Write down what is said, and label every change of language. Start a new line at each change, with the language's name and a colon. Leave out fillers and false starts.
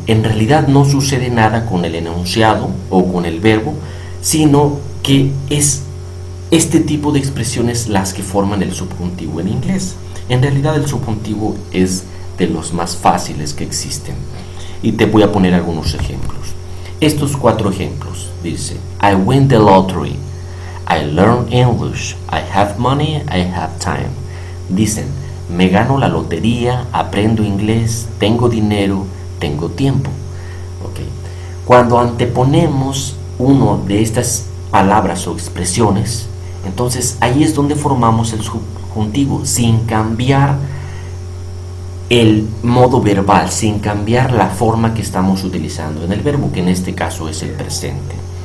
Spanish: En realidad no sucede nada con el enunciado o con el verbo, sino que es este tipo de expresiones las que forman el subjuntivo en inglés. En realidad el subjuntivo es de los más fáciles que existen. Y te voy a poner algunos ejemplos. Estos cuatro ejemplos. Dice:
English: I win the lottery, I learn English, I have money, I have time.
Spanish: Dicen: me gano la lotería, aprendo inglés, tengo dinero, tengo tiempo. Okay. Cuando anteponemos uno de estas palabras o expresiones, entonces ahí es donde formamos el subjuntivo, sin cambiar el modo verbal, sin cambiar la forma que estamos utilizando en el verbo, que en este caso es el presente.